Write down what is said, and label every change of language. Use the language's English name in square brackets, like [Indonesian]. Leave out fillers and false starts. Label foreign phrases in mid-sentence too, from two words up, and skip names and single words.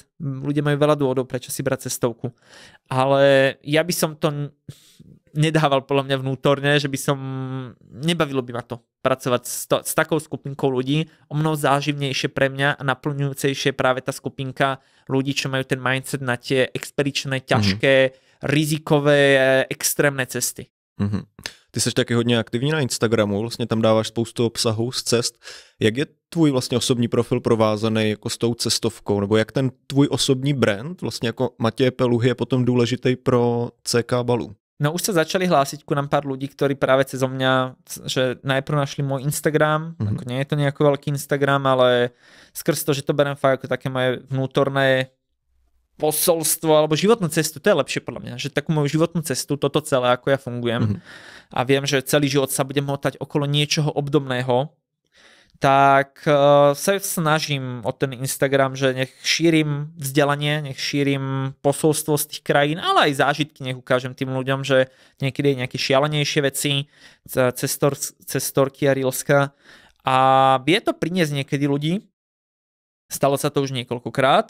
[Slovak] Ľudia majú veľa dôvodov, prečo si brať cestovku. Ale ja by som to nedával podľa mňa vnútorne, že by som... Nebavilo by ma to pracovať s takou skupinkou ľudí. O mnoho záživnejšie pre mňa a naplňujúcejšie práve tá skupinka ľudí, čo majú ten mindset na tie expedičné, ťažké, rizikové, extrémne cesty. [Czech] Ty jsi taky hodně aktivní na Instagramu, vlastně tam dáváš spoustu obsahu z cest. Jak je tvůj vlastně osobní profil provázaný jako s tou cestovkou, nebo jak ten tvůj osobní brand, vlastně jako Matěj Peluhy, je potom důležitý pro CK Balu? [Slovak] No už sa začali hlásiť ku nám pár ľudí, ktorí práve cez mňa, že najprv našli môj Instagram, ako nie je to nejako veľký Instagram, ale skrz to, že to berem fakt ako také moje vnútorné posolstvo alebo životnú cestu, to je lepšie podľa mňa, že takú moju životnú cestu, toto celé, ako ja fungujem a viem, že celý život sa budem motať okolo niečoho obdobného, tak sa snažím o ten Instagram, že nech šírim vzdelanie, nech šírim posolstvo z tých krajín, ale aj zážitky nech ukážem tým ľuďom, že niekedy je nejaké šialenejšie veci, cestorky a reelska a vie to priniesť niekedy ľudí, stalo sa to už niekoľkokrát.